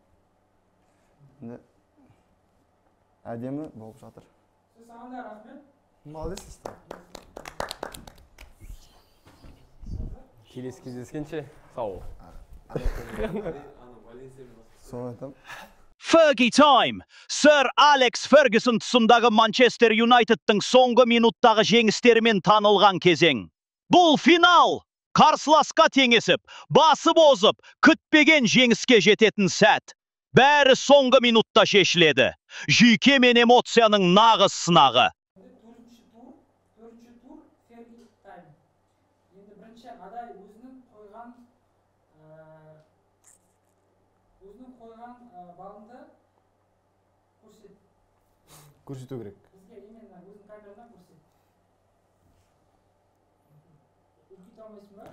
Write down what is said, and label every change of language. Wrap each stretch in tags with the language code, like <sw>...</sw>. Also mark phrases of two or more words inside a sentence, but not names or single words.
<kk>Әдемі болып жатыр. Сіз сағанда рахмет. Молодецсіздер. Келесі кездескенше сау. Сол айтам.</kk> <en>Fergie time.</en> <kk>Sir Alex Ferguson тұсындағы Манчестер Юнайтедтің соңғы минуттағы жеңістерімен танылған кезең. Бұл финал! қарсыласқа теңесіп, басып озып, күтпеген жеңіске жететін сәт. Бәрі соңғы минутта шешіледі. Жүйке мен эмоцияның нағыз сынағы. Төртінші тур</kk> <en>fairly time.</en> <kk>Енді бірінші Адай өзінің қойған балынды көрсету керек. Бізге именно өзінің камерадан көрсет. Үлкейте алмайсың ба?</kk>